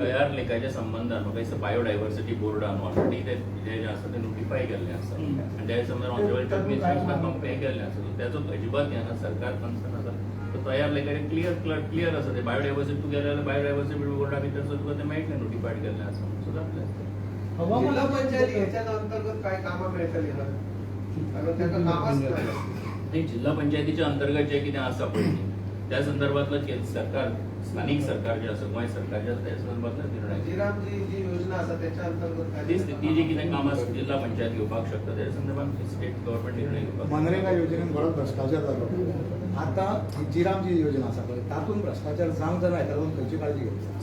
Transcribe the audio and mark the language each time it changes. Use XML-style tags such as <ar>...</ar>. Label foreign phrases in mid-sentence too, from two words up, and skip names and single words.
<kok>तयार लेखाच्या संबंधान म्हाका दिसता बायोडायव्हर्सिटी बोर्डान ऑलरेडी ते जे आसा ते नोटिफाय केल्लें आसा आनी त्या संबंधान</kok> <en>honourable chief minister</en> <kok>कंपेर केल्लें आसा सो त्याचो अजिबात हें ना सरकार कन्सर्न आसा तो तयार लेखाचे क्लियर आसा ते बायोडायव्हर्सिटी तूं गेले जाल्यार बायोडायव्हर्सिटी बोर्डा भितर सुद्दां तुका तें मेळटलें नोटिफायड केल्लें आसा सो जातलें</kok> <mr>जिल्हा पंचायती ह्याच्या अंतर्गत काय कामं मिळतली ना कारण त्याचं कामच नाही</mr> <kok>नाही जिल्हा पंचायतीच्या अंतर्गत जे कितें आसा पळय त्या संदर्भातलं जे सरकार स्थानिक सरकार जे आसा गोंय सरकार जे आसा त्या संदर्भातलो निर्णय</kok> <mr>जिरामची जी योजना असा त्याच्या अंतर्गत काय</mr> <kok>ती जी कितें कामां जिल्हा पंचायत घेवपाक शकता त्या संदर्भात</kok> <en>state government</en> <kok>निर्णय घेवपाक मनरेगा योजनेत बरो भ्रष्टाचार जालो आता जिराम जी योजना आसा पळय तातूंत भ्रष्टाचार जावंक जाय हाका लागून खंयची काळजी घेवची</kok>